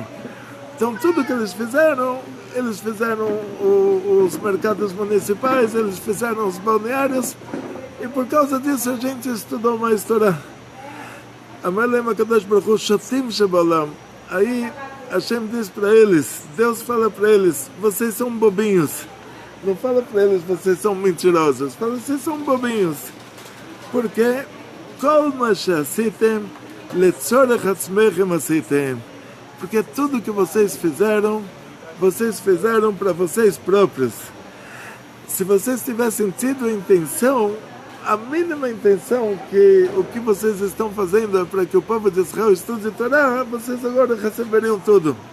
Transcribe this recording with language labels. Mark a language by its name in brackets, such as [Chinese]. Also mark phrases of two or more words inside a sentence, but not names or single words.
[Portuguese] Então tudo que eles fizeram os mercados municipais, eles fizeram os balneários, e por causa disso a gente estudou mais Torá. [Hebrew] אמר להם הקדוש ברוך הוא שוטים שבעולם. [Portuguese] Aí Hashem diz para eles, Deus fala para eles: vocês são bobinhos. Não fala para eles: vocês são mentirosos. Fala: vocês são bobinhos. Porque [Hebrew] כל מה שעשיתם לצורך עצמכם עשיתם. [Portuguese] Porque tudo que vocês fizeram para vocês próprios. Se vocês tivessem tido a intenção, a mínima intenção, que o que vocês estão fazendo é para que o povo de Israel estude Torá, vocês agora receberiam tudo.